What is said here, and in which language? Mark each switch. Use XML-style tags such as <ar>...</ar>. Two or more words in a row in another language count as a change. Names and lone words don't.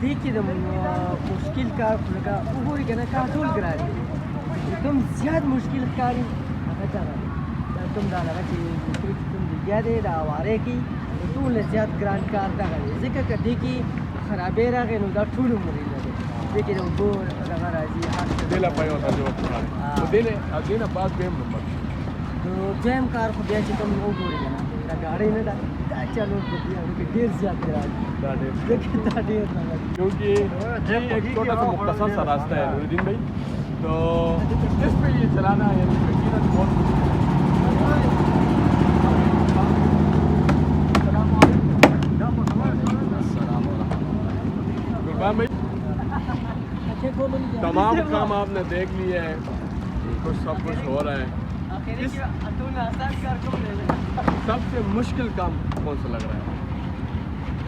<ps>دې کې د مشکل کار لکه وګورئ کنه کار ټول ګران دي کوم زیات مشکل کاری هغه څنګه کوم دا هغه چې مستری کوم لګیا دی دا واره کې ټول زیات ګران کار دا غواړي ځکه که دې کې خرابې راغی نو دا ټول عمر نه دی دې کې د اوبو دغه راځي دې لا پایو ته جواب کړی دې نه بعد به نمبر نو دویم کار خو بیا چې کوم وګورئ کنه دا گاڑی نه دا چلو په دې ډېر زیات ګران دا ډېر دې دا ډېر نه</ps> <ur>کیونکہ یہ ایک چھوٹا سا مختصر سا راستہ ہے نور الدین بھائی، تو اس پہ یہ چلانا یعنی یقیناً بہت قربان بھائی تمام کام آپ نے دیکھ لیے ہیں، کچھ سب کچھ ہو رہا ہے، سب سے مشکل کام کون سا لگ رہا ہے؟</ur>